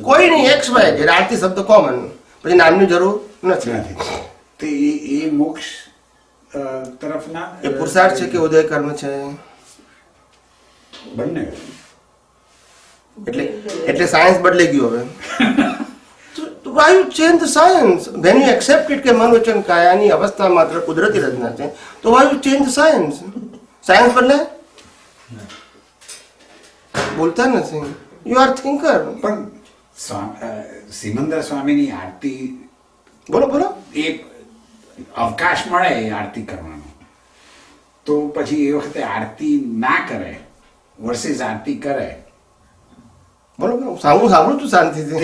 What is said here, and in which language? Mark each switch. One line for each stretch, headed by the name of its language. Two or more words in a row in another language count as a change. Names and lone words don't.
Gujarati: કોઈ નહીં,
English: X Y Z.
Gujarati: આરતી શબ્દ કોમન, પછી નામની જરૂર નથી. નથી. તે એ મોક્ષ તરફના એ પુરુષાર્થ છે કે ઉદય કર્મ છે? બંને. એટલે સાયન્સ બદલાઈ ગયું હવે. તો
English: why you change the science? When you accept it
Gujarati: કે મન વચન કાયાની અવસ્થા માત્ર કુદરતી રચના છે, તો
English: why you change the science?
Gujarati: સાયન્સ બદલે? બોલતા નથી.
English: You are thinker.
Gujarati: પણ સિમંદર સ્વામીની આરતી બોલો બોલો. એ અવકાશ મળે એ આરતી કરવાનો, તો પછી એ વખતે આરતી ના કરે વર્સિસ આરતી કરે બોલો બોલો. સાંભળું તું શાંતિથી.